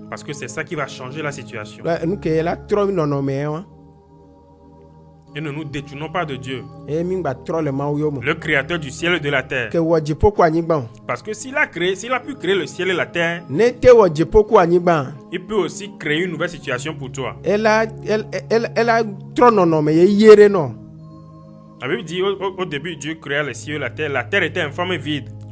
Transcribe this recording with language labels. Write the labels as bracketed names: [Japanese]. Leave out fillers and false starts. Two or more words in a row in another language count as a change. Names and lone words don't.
[French] Parce que c'est ça qui va changer la situation. [Ewe] Enu ke la trɔ nɔnɔme ewa. [French] Et ne nous détournons pas de Dieu. Le créateur du ciel et de la terre. Parce que s'il a pu créer le ciel et la terre, il peut aussi créer une nouvelle situation pour toi. La Bible dit au début, Dieu créa le ciel et la terre était informe et vide.